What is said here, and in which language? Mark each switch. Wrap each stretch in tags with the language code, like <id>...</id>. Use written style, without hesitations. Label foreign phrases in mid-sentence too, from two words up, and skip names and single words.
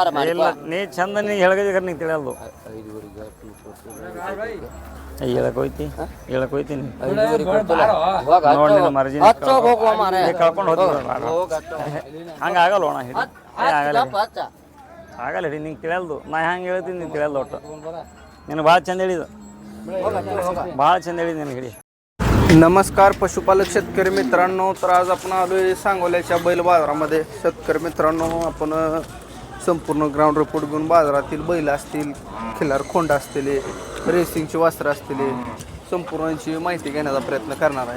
<kn>ಇಲ್ಲ ನೀ ಚಂದ ನೀ ಹೇಳ್ಗದಿಗಾರ ನೀ ತಿಳಿಯಲ್ದು ಹೇಳಕ್ ಹೋಯ್ತೀನಿ ನೋಡಿ ನಿನ್ನ ಮರ್ಜಿ ಕಳ್ಕೊಂಡು ಹಂಗೆ ಆಗಲ್ಲ ಅಣ್ಣ ಆಗಲ್ಲ ಹಿಡಿ ನಿಂಗೆ ತಿಳಿಯಲ್ದು ನಾ ಹೆಂಗೆ ಹೇಳ್ತೀನಿ ನೀನು ತಿಳಿಯಲ್ದು ಒಟ್ಟು ನೀನು ಭಾಳ ಚಂದ ಹೇಳಿದ್ದು ಭಾಳ चंद ಹೇಳಿದ್ದು ನಿನಗೆ हिडी.</kn> <mr>नमस्कार पशुपालक शेतकरी मित्रांनो. तर आज आपण आलो आहे सांगोल्याच्या बैल बाजारामध्ये. शेतकरी मित्रांनो, आपण संपूर्ण ग्राउंड रिपोर्ट घेऊन बाजारातील बैल असतील, खिल्लार खोंड असतील, रेसिंगची वस्त्र असतील, संपूर्णची माहिती घेण्याचा प्रयत्न करणार आहे.</mr>